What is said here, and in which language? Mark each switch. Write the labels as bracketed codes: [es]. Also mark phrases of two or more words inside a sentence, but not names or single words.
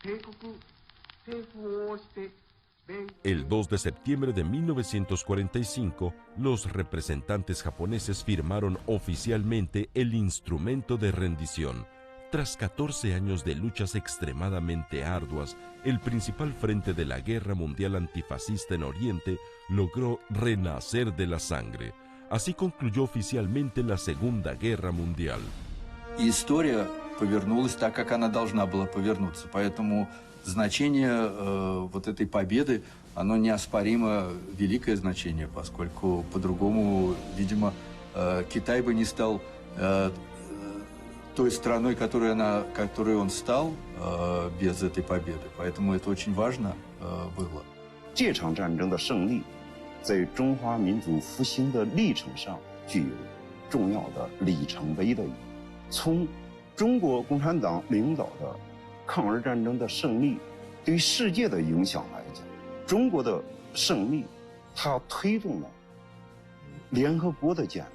[es] El 2 de septiembre de 1945, los representantes japoneses firmaron oficialmente el instrumento de rendición. Tras 14 años de luchas extremadamente arduas, el principal frente de la Guerra Mundial Antifascista en Oriente logró renacer de la sangre. Así concluyó oficialmente la Segunda Guerra Mundial. [ru] И история повернулась так, как она должна была повернуться. Поэтому значение вот этой победы, оно неоспоримо великое значение, поскольку по-другому, видимо, Китай бы не стал той страной, которой он стал без этой победы. Поэтому это очень важно было. [zh] 这场战争的胜利，在中华民族复兴的历程上具有重要的里程碑的意义。从中国共产党领导的抗日战争的胜利对世界的影响来讲，中国的胜利，它推动了联合国的建立。